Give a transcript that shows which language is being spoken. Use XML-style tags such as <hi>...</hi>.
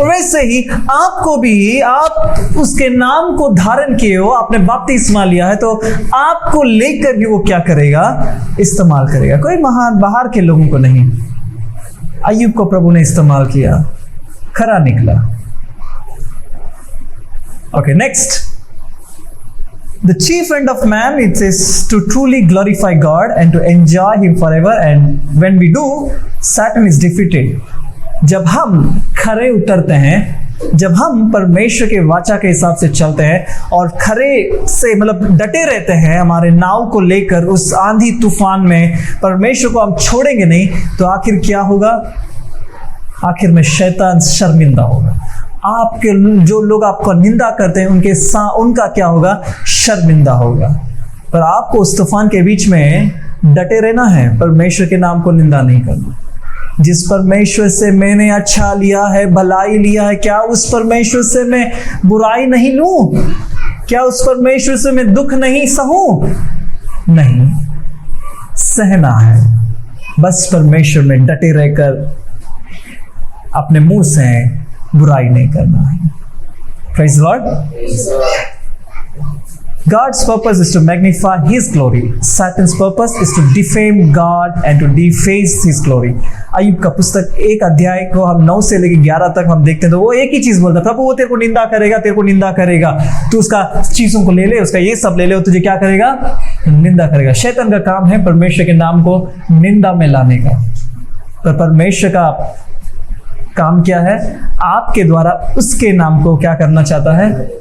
<hi>और वैसे ही आपको भी, आप उसके नाम को धारण किए हो, आपने बपतिस्मा लिया है, तो आपको लेकर भी वो क्या करेगा? इस्तेमाल करेगा। कोई महान बाहर के लोगों को नहीं। अय्यूब को प्रभु ने इस्तेमाल किया, खरा निकला।</hi> <en>Okay, next. The chief end of man is to truly glorify God and to enjoy Him forever. And when we do, Satan is defeated.</en> <hi>जब हम खरे उतरते हैं, जब हम परमेश्वर के वाचा के हिसाब से चलते हैं और खरे से मतलब डटे रहते हैं हमारे नाव को लेकर उस आंधी तूफान में, परमेश्वर को हम छोड़ेंगे नहीं, तो आखिर क्या होगा? आखिर में शैतान शर्मिंदा होगा। आपके जो लोग आपको निंदा करते हैं उनका क्या होगा? शर्मिंदा होगा। पर आपको उस तूफान के बीच में डटे रहना है, परमेश्वर के नाम को निंदा नहीं करना। जिस परमेश्वर से मैंने अच्छा लिया है, भलाई लिया है, क्या उस परमेश्वर से मैं बुराई नहीं लूं? क्या उस परमेश्वर से मैं दुख नहीं सहूं? नहीं, सहना है। बस परमेश्वर में डटे रहकर अपने मुंह से बुराई नहीं करना है।</hi> <en>Praise the Lord. God's purpose is to magnify His glory. Satan's purpose is to defame God and to deface His glory.</en> <hi>अय्यूब का पुस्तक 1 अध्याय को हम 9 से लेकर 11 तक हम देखते हैं, तो वो एक ही चीज बोलता है, प्रभु वो तेरे को निंदा करेगा, तेरे को निंदा करेगा, तू उसका चीजों को ले ले, उसका ये सब ले ले, वो तुझे क्या करेगा? निंदा करेगा। शैतान का काम है परमेश्वर के नाम को निंदा में लाने का। पर परमेश्वर का काम क्या है? आपके द्वारा उसके नाम को क्या करना चाहता है?</hi>